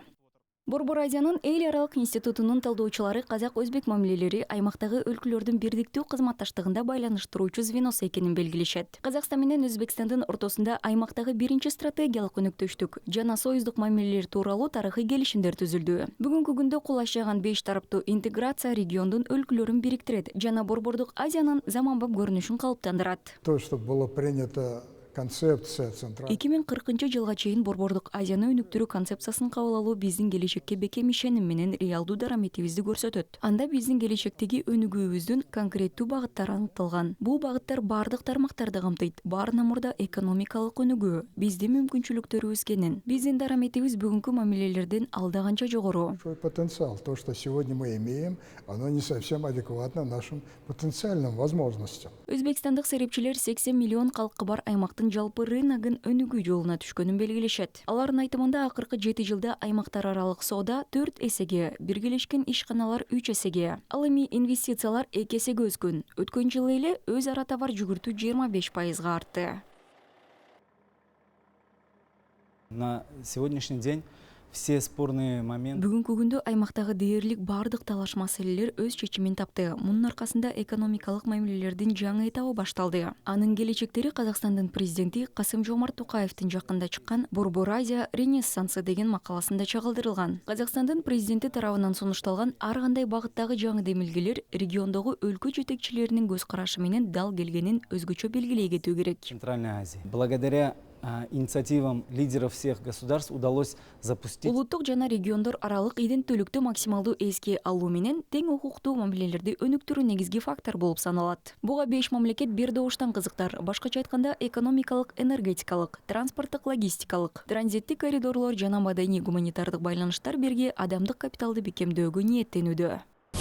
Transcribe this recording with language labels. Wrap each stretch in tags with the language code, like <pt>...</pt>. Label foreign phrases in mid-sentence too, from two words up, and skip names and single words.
<ky>Борбор Азиянын эл аралык институтунун талдоочулары казак-өзбек мамилелери аймактагы өлкөлөрдүн бирдиктүү кызматташтыгында байланыштыруучу звеносу экенин белгилешет. Казакстан менен Өзбекстандын ортосунда аймактагы биринчи стратегиялык өнөктөштүк жана союздук мамилелер тууралуу тарыхый келишимдер түзүлдү. Бүгүнкү күндө кол ачаган 5 тараптуу интеграция региондун өлкөлөрүн бириктирет жана Борбордук Азиянын заманбап көрүнүшүн калыптандырат.</ky> <ru>То, что было принято концепция</ru> <ky>2040 жылга чейин Борбордук Азияны өнүктүрүү концепциясын кабыл алуу биздин келечекке бекем ишеним менен реалдуу дараметибизди көрсөтөт. Анда биздин келечектеги өнүгүүбүздүн конкреттүү багыттары аныкталган. Бул багыттар бардык тармактарды камтыйт. Баарынан мурда экономикалык өнүгүү, биздин мүмкүнчүлүктөрүбүз кенен, биздин дараметибиз бүгүнкү мамилелерден алда канча жогору.</ky> <ru>Потенциал, то, что сегодня мы имеем, оно не совсем адекватно нашим потенциальным возможностям.</ru> <ky>Өзбекстандык серепчилер 80 миллион калкы бар аймактын жалпы рыногун өнүгүү жолуна түшкөнүн белгилешет. Алардын айтымында акыркы 7 жылда аймактар аралык соода 4 эсеге, биргелешкен ишканалар 3 эсеге, ал эми инвестициялар 2 эсеге өскөн. Өткөн жылы эле өз ара товар жүгүртүү 25%га артты.</ky> <ru>На сегодняшний день все спорные моменты.</ru> <ky>Бүгүнкү күндө аймактагы дээрлик бардык талаш маселелер өз чечимин тапты. Мунун аркасында экономикалык мамилелердин жаңы этабы башталды. Анын келечектери Казакстандын президенти Касым-Жомарт Токаевдин жакында чыккан Борбор Азия ренессансы деген макаласында чагылдырылган. Казакстандын президенти тарабынан сунушталган ар кандай багыттагы жаңы демилгелер региондогу өлкө жетекчилеринин көз карашы менен дал келгенин өзгөчө белгилей кетүү керек.</ky> <ru>Центральной Азии. Благодаря инициативам лидеров всех государств удалось запустить.</ru> <ky>Улуттук жана региондор аралык иденттүүлүктү максималдуу эске алуу менен тең укуктуу мамилелерди өнүктүрүү негизги фактор болуп саналат. Буга 5 мамлекет бир добуштан кызыктар. Башкача айтканда экономикалык, энергетикалык, транспорттук, логистикалык, транзиттик коридорлор жана маданий гуманитардык байланыштар бирге адамдык капиталды бекемдөөгө ниеттенүүдө.</ky>